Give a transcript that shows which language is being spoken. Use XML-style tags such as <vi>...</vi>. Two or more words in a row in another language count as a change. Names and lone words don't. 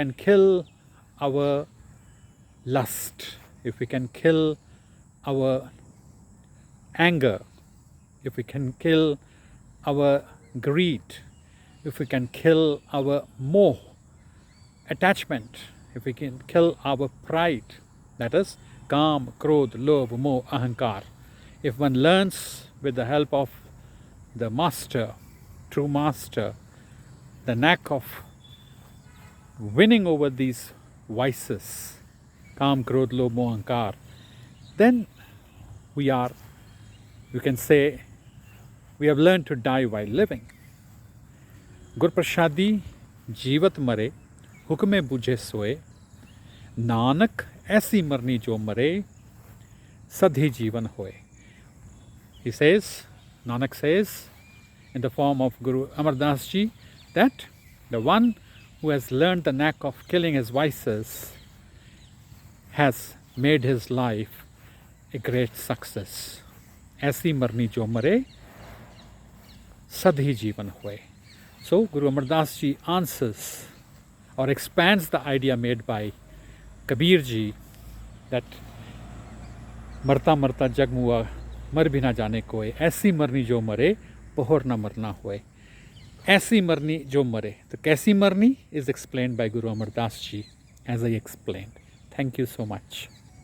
<en>can kill our lust, if we can kill our anger, if we can kill our greed, if we can kill our moh, attachment, if we can kill our pride, that is</en> <hi>काम, क्रोध, लोभ, मोह,</hi> <en>ahankar. If one learns with the help of the master, true master, the knack of winning over these vices,</en> <hi>काम, क्रोध, लोभ, मोह,</hi> <en>ahankar, then you can say, we have learned to die while living.</en> <pa>ਗੁਰ ਪ੍ਰਸਾਦੀ ਜੀਵਤ ਮਰੇ, ਹੁਕਮੇ ਬੂਝੇ ਸੋਏ, ਨਾਨਕ ਐਸੀ ਮਰਨੀ ਜੋ ਮਰੇ, ਸਧੀ ਜੀਵਨ ਹੋਏ.</pa> <en>He says, Nanak says, in the form of Guru Amar Das Ji, that the one who has learned the knack of killing his vices has made his life a great success.</en> <pa>ਐਸੀ ਮਰਨੀ ਜੋ ਮਰੇ, ਸਧੀ ਜੀਵਨ ਹੋਏ.</pa> <en>So Guru Amar Das Ji answers or expands the idea made by Kabir Ji, that</en> <hi>मरता मरता जग मुआ, मर भी ना जाने कोई, ऐसी मरनी जो मरे, पोहर ना मरना होए. ऐसी मरनी जो मरे. तो कैसी मरनी</hi> <en>is explained by Guru Amar Das Ji as I explained. Thank you so much.</en>